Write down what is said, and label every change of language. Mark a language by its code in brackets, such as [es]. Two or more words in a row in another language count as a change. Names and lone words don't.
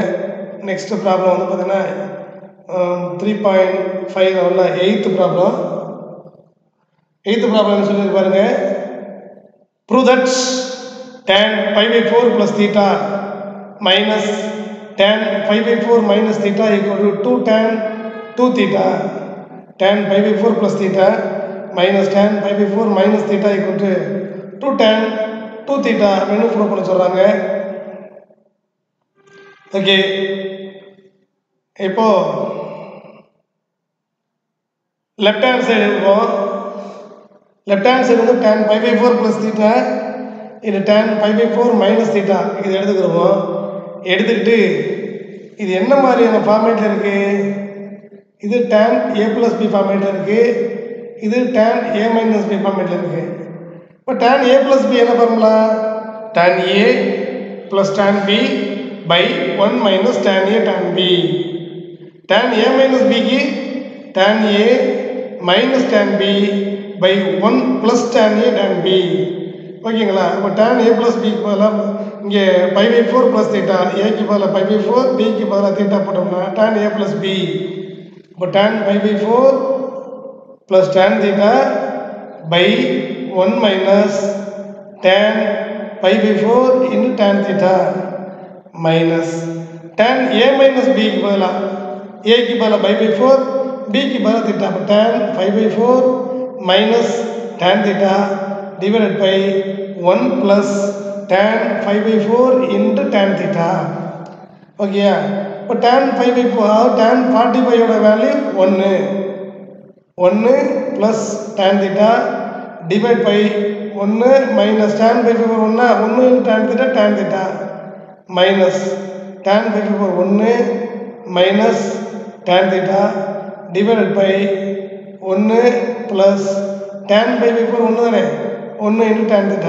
[en] next problem [ta] வந்து பார்த்தீங்கன்னா 3.5 உள்ள [en] eighth problem [ta] என்ன சொல்லி பாருங்க. [en] prove that tan π/4 plus theta minus tan π/4 minus theta equal to 2 tan 2 theta. tan π/4 plus theta minus tan π/4 minus theta equal to 2 tan 2 theta [ta] அப்படின்னு ப்ரூவ் பண்ண சொல்றாங்க. ஓகே, இப்போ [en] left hand side [ta] இருக்கும். [en] left hand side [ta] வந்து [en] tan π/4 plus theta [ta] இது [en] tan π/4 minus theta [ta] இது எடுத்துக்கிறோம். எடுத்துக்கிட்டு இது என்ன மாதிரியான ஃபார்மேட்டில் இருக்குது? இது [en] tan a plus b [ta] ஃபார்மேட்டில் இருக்குது. இது [en] tan a minus b [ta] ஃபார்மேட்டில் இருக்குது. இப்போ [en] tan a plus b [ta] என்ன ஃபார்முலா? [en] tan a plus tan b by 1 minus tan a tan b. tan a minus b க்கு tan a minus tan b by 1 plus tan a tan b. [ta] ஓகேங்களா? இப்போ [en] tan a plus b [ta] க்கு பதிலாக இங்கே [en] π/4 plus theta, [ta] a க்கு பதிலாக π/4, b க்கு பதிலாக theta போட்டோம்னா [en] tan a plus b. இப்போ tan π/4 plus tan theta by 1 minus tan π/4 into tan theta minus tan a minus b [ta] க்கு பதிலாக [en] a [ta] க்கு பதிலாக [en] π/4, b [ta] க்கு பதிலாக [en] theta. அப்போ tan π/4 minus tan theta divided by 1 plus tan π/4 into tan theta. [ta] ஓகேயா? இப்போ [en] tan π/4 tan 45 ஓட வேல்யூ 1 plus tan theta divided by 1 minus tan π/4 1 into tan theta minus tan π/4 1 minus tan theta divided by 1 plus tan π/4 1 தானே 1 into tan theta.